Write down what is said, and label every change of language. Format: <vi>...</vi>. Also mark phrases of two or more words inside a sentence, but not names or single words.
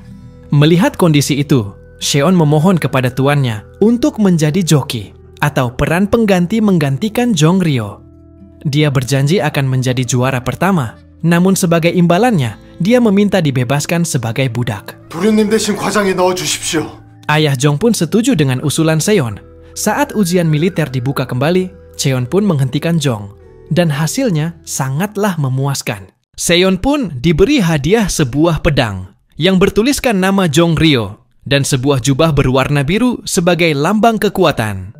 <id>Melihat kondisi itu, Seon memohon kepada tuannya untuk menjadi joki atau peran pengganti menggantikan Jong Ryo. Dia berjanji akan menjadi juara pertama, namun sebagai imbalannya, dia meminta dibebaskan sebagai budak.</id> <ko>도련님 대신 과장에 넣어주십시오.</ko> <id>Ayah Jong pun setuju dengan usulan Seon. Saat ujian militer dibuka kembali, Seon pun menghentikan Jong, dan hasilnya sangatlah memuaskan. Seon pun diberi hadiah sebuah pedang yang bertuliskan nama Jong Ryo dan sebuah jubah berwarna biru sebagai lambang kekuatan.</id>